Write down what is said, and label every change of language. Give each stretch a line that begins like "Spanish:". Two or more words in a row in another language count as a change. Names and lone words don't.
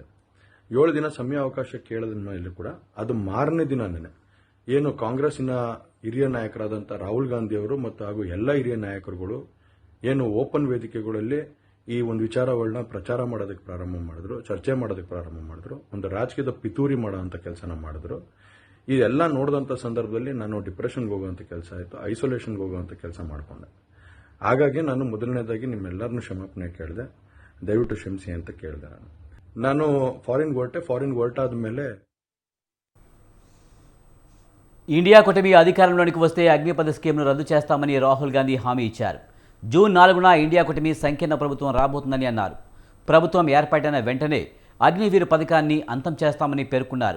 Kannada: 7 ದಿನ ಸಮಯ ಅವಕಾಶ ಕೇಳಿದ ಮೇಲೆ ಕೂಡ ಅದು ಮಾರನೇ ದಿನನೇ ಏನು ಕಾಂಗ್ರೆಸ್ಸಿನ ಹಿರಿಯ ನಾಯಕರಾದಂಥ ರಾಹುಲ್ ಗಾಂಧಿ ಅವರು ಮತ್ತು ಹಾಗೂ ಎಲ್ಲ ಹಿರಿಯ ನಾಯಕರುಗಳು ಏನು ಓಪನ್ ವೇದಿಕೆಗಳಲ್ಲಿ ಈ ಒಂದು ವಿಚಾರಗಳನ್ನ ಪ್ರಚಾರ ಮಾಡೋದಕ್ಕೆ ಪ್ರಾರಂಭ ಮಾಡಿದ್ರು, ಚರ್ಚೆ ಮಾಡೋದಕ್ಕೆ ಪ್ರಾರಂಭ ಮಾಡಿದ್ರು, ಒಂದು ರಾಜಕೀಯದ ಪಿತೂರಿ ಮಾಡೋಂಥ ಕೆಲಸನ ಮಾಡಿದ್ರು. ಇದೆಲ್ಲ ನೋಡಿದಂಥ ಸಂದರ್ಭದಲ್ಲಿ ನಾನು ಡಿಪ್ರೆಷನ್ಗೆ ಹೋಗುವಂಥ ಕೆಲಸ ಆಯಿತು, ಐಸೋಲೇಷನ್ಗೆ ಹೋಗುವಂಥ ಕೆಲಸ ಮಾಡಿಕೊಂಡೆ. ಹಾಗಾಗಿ ನಾನು ಮೊದಲನೇದಾಗಿ ನಿಮ್ಮೆಲ್ಲರನ್ನೂ ಕ್ಷಮಾಪಣೆ ಕೇಳಿದೆ, ದಯವಿಟ್ಟು ಕ್ಷಮಿಸಿ ಅಂತ ಕೇಳಿದೆ. ನಾನು ಫಾರಿನ್ ಹೊರಟಾದ ಮೇಲೆ
Telugu: ఇండియా కూటమి అధికారంలోకి వస్తే అగ్నిపథ్ స్కీమ్ను రద్దు చేస్తామని రాహుల్ గాంధీ హామీ ఇచ్చారు. జూన్ 4న ఇండియా కూటమి సంకీర్ణ ప్రభుత్వం రాబోతుందని అన్నారు. ప్రభుత్వం ఏర్పాటైన వెంటనే అగ్నివీర్ పథకాన్ని అంతం చేస్తామని పేర్కొన్నారు.